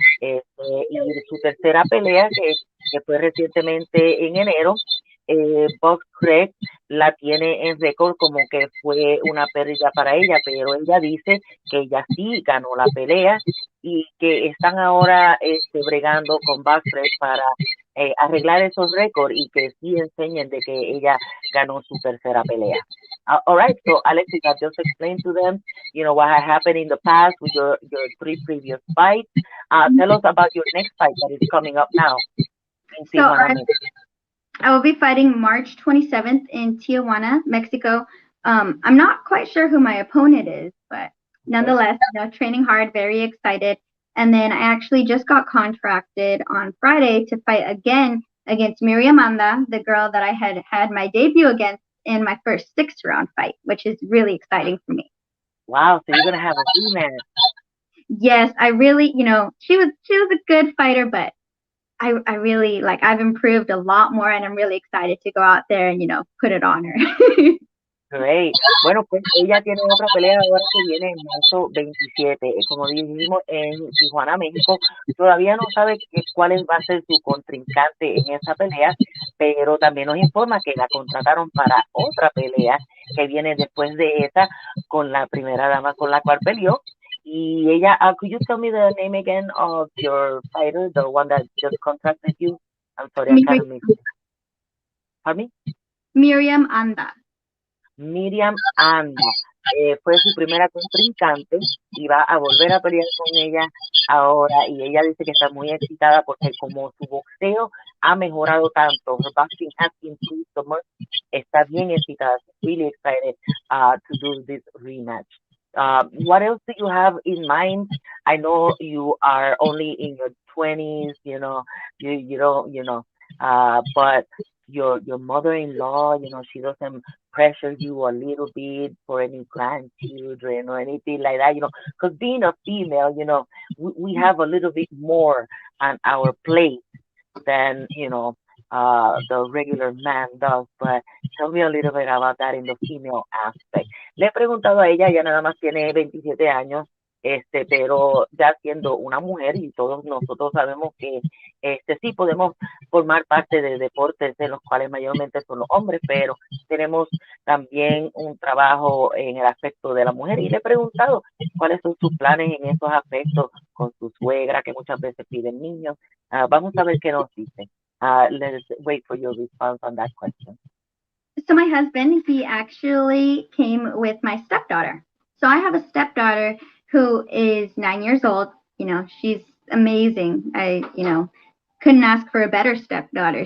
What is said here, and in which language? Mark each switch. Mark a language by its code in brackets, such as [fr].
[es] Y su tercera pelea, que fue recientemente en enero, Box Craig la tiene en récord como que fue una pérdida para ella, pero ella dice que ella sí ganó la pelea y que están ahora bregando con Box Craig para arreglar esos récords y que sí enseñen de que ella ganó su tercera pelea. [en] All right, so Alexis, I just explained to them, you know, what had happened in the past with your 3 previous fights. Tell us about your next fight that is coming up now in Tijuana, Mexico. I will be fighting March 27th in Tijuana, Mexico. I'm not quite sure who my opponent is, but nonetheless, you know, training hard, very excited. And then I actually just got contracted on Friday to fight again against Miriam Amanda, the girl that I had my debut against in my first 6-round fight, which is really exciting for me. Wow, so you're going to have a rematch. Yes, I really, you know, she was a good fighter, but I really, like, I've improved a lot more, and I'm really excited to go out there and, you know, put it on her. Great. [es] Bueno, pues ella tiene otra pelea ahora que viene en marzo 27, como dijimos, en Tijuana, México. Todavía no sabe cuál va a ser su contrincante en esa pelea, pero también nos informa que la contrataron para otra pelea que viene después de esa con la primera dama con la cual peleó. Y ella, [en] could you tell me the name again of your fighter, the one that just contracted you? I'm sorry, I can't remember. Pardon me? Miriam Anda. Miriam Anda. [es] Fue su primera contrincante y va a volver a pelear con ella ahora, y ella dice que está muy excitada porque como su boxeo ha mejorado tanto, [en] her boxing has improved so much, [es] está bien excitada, [en] really excited to do this rematch. What else do you have in mind? I know you are only in your 20s, you know, you don't, you know, but your mother-in-law, you know, she doesn't pressure you a little bit for any grandchildren or anything like that, you know, because being a female, you know, we have a little bit more on our plate than, you know, the regular man does. But tell me a little bit about that in the female aspect. [es] Le he preguntado a ella nada más tiene 27 años, pero ya siendo una mujer y todos nosotros sabemos que sí podemos formar parte de deportes en los cuales mayormente son los hombres, pero tenemos también un trabajo en el aspecto de la mujer y le he preguntado cuáles son sus planes en esos aspectos con su suegra que muchas veces piden niños. Vamos a ver qué nos dice. [en] Let's wait for your response on that question. So my husband, he actually came with my stepdaughter. So I have a stepdaughter who is 9 years old. You know, she's amazing. Couldn't ask for a better stepdaughter.